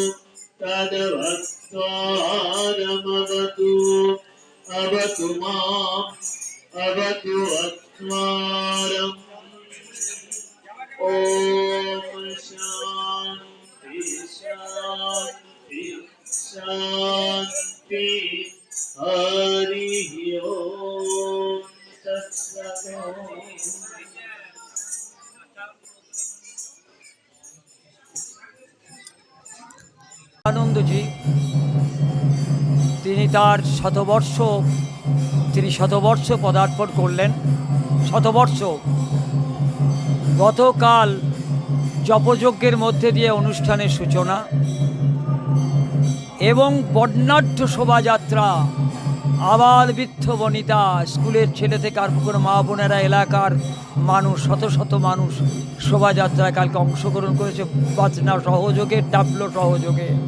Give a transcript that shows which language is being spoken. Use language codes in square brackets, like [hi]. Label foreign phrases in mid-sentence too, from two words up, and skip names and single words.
[sa] तद्वक्तारमवतु अवतु माम् अवतु वक्तारम् ॐ शान्ति शान्ति शान्ति हरिः ॐ तत्सत् [bn] আনন্দজি তিনি তার শতবর্ষ পদার্পণ করলেন। শতবর্ষ গতকাল জপযজ্ঞের মধ্যে দিয়ে অনুষ্ঠানের সূচনা এবং বর্ণাঢ্য শোভাযাত্রা, আবাল বৃদ্ধ বনিতা, স্কুলের ছেলে থেকে আরম্ভ করে মা বোনেরা, এলাকার মানুষ, শত শত মানুষ শোভাযাত্রায় কালকে অংশগ্রহণ করেছে বাজনা সহযোগে, টাবলো সহযোগে।